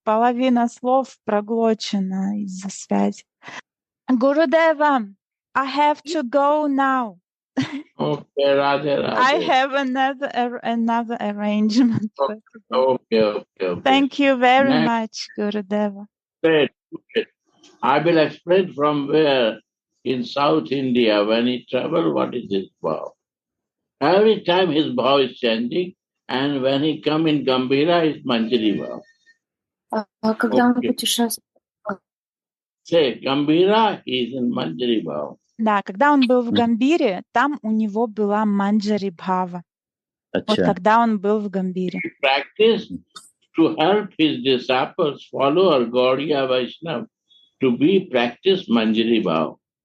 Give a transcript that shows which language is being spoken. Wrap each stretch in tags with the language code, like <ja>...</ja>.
<ru>Половина слов проглочена из-за связи.</ru> <en>Gurudeva, I have to go now. Okay, Radhe. I have another arrangement. Okay. Thank you very much, Gurudeva. I will explain from where in South India, when he traveled, what is his vow. Every time his vow is changing, and when he come in Gambhira, his Manjari vow.</en> <ru>Когда он путешествует.</ru> <en>Say, Gambhira, he is in Manjari vow.</en> <ru>Да, когда он был в Гамбире, там у него была Манджари Бхава. Вот когда он был в Гамбире.</ru> <en>Practice to help his disciples, follower, Gaudiya Vaishnava, to be practice Manjari Bhav.</en>